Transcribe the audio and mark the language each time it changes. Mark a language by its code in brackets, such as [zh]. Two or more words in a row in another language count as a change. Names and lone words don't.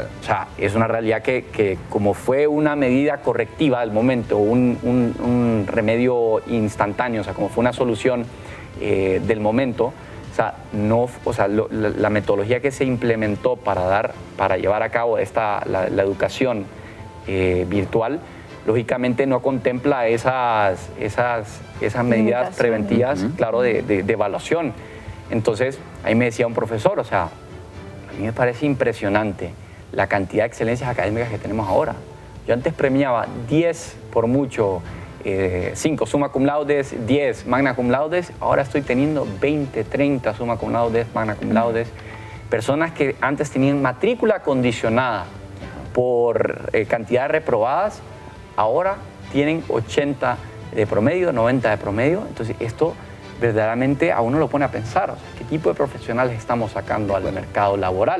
[es] O sea, es una realidad que como fue una medida correctiva al momento, un remedio instantáneo, o sea, como fue una solución del momento, la metodología que se implementó para llevar a cabo la educación virtual, lógicamente no contempla esas medidas preventivas, claro, de evaluación. Entonces, ahí me decía un profesor, o sea, a mí me parece impresionante la cantidad de excelencias académicas que tenemos ahora. Yo antes premiaba 10 por mucho, 5 [la] summa cum laudes, [es] 10 [la] magna cum laudes, [es] ahora estoy teniendo 20, 30 [la] summa cum laudes, magna cum laudes. [es] Personas que antes tenían matrícula condicionada por cantidad de reprobadas, ahora tienen 80 de promedio, 90 de promedio. Entonces esto verdaderamente a uno lo pone a pensar, o sea, ¿qué tipo de profesionales estamos sacando al mercado laboral?